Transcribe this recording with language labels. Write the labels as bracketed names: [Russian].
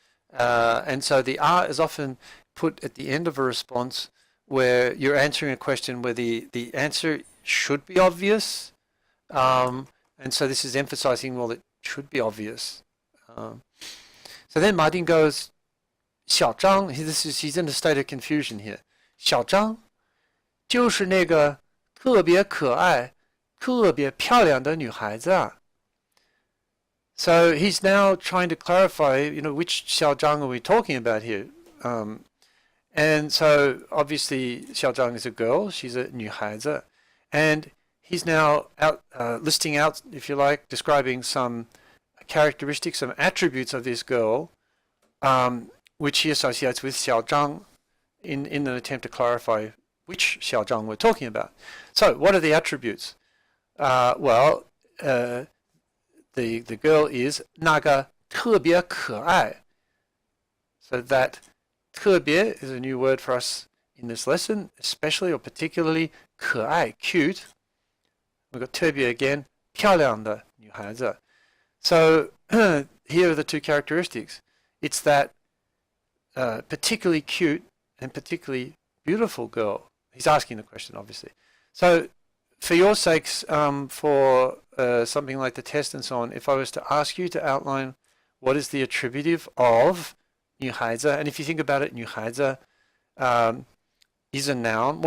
[English] And so the is often put at the end of a response where you're answering a question where the answer should be obvious. And so this is emphasizing, well, it should be obvious. So then Ma Ding goes, 小张, he's in a state of confusion here. [Chinese] 小张就是那个特别可爱、特别漂亮的女孩子啊. [English] So he's now trying to clarify, which Xiao Zhang are we talking about here? And so obviously Xiao Zhang is a girl, she's a 女孩子, and he's now listing out, if you like, describing some characteristics, some attributes of this girl, which he associates with Xiao Zhang in an attempt to clarify which Xiao Zhang we're talking about. So what are the attributes? The girl is [Chinese] 那个特别可爱. [English] So that 特别 is a new word for us in this lesson, especially or particularly 可爱, cute. We've got 特别 again, [Chinese] 漂亮的女孩子. [English] So here are the two characteristics. It's that particularly cute and particularly beautiful girl. He's asking the question, obviously. So for your sakes, for something like the test and so on, if I was to ask you to outline what is the attributive of 女孩子, and if you think about it, 女孩子 is a noun.